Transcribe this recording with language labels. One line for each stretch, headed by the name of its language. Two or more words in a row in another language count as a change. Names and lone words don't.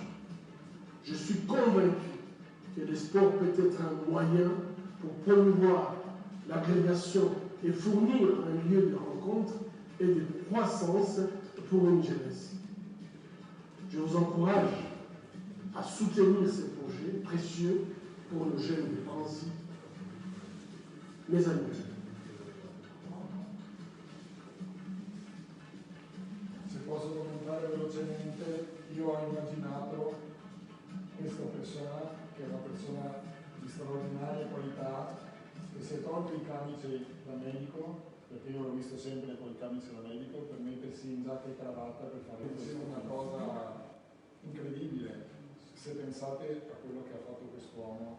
French: Je suis convaincu que le sport peut être un moyen pour promouvoir l'agrégation et fournir un lieu de rencontre et de croissance pour une jeunesse. Je vous encourage à soutenir ce projet précieux pour nos jeunes de Panzi. Mes amis.
Italian: Se posso commentare velocemente, io ho immaginato questa persona, che è una persona di straordinaria qualità, che si è tolto i camici da medico, perché io l'ho visto sempre con il camice da medico, per mettersi in giacca e cravatta per fare una cosa incredibile, se pensate a quello che ha fatto quest'uomo.